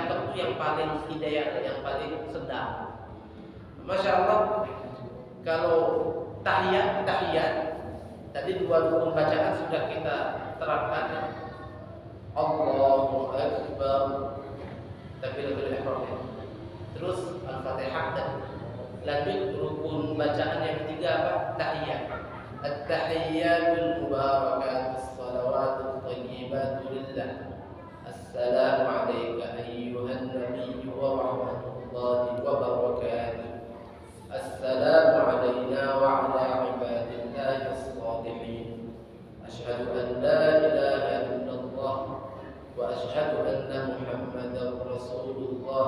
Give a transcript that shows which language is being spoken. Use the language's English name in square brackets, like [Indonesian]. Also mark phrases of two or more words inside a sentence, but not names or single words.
[Indonesian] itu yang paling hidayah, yang paling sedang. [Arabic] ما شاء الله, [Indonesian] kalau tahiyat tadi dua rukun bacaan sudah kita terapkan. [Arabic] الله أكبر تكبيرة الإحرام. [Indonesian] Terus Al-Fatihah dan lanjut rukun bacaan yang ketiga apa? Tahiyat. [Arabic] التحيات المباركات الصلوات الطيبات لله. السلام عليك أيها النبي ورحمة الله وبركاته. السلام علينا وعلى عباد الله الصالحين. أشهد أن لا إله إلا الله وأشهد أن محمدا رسول الله.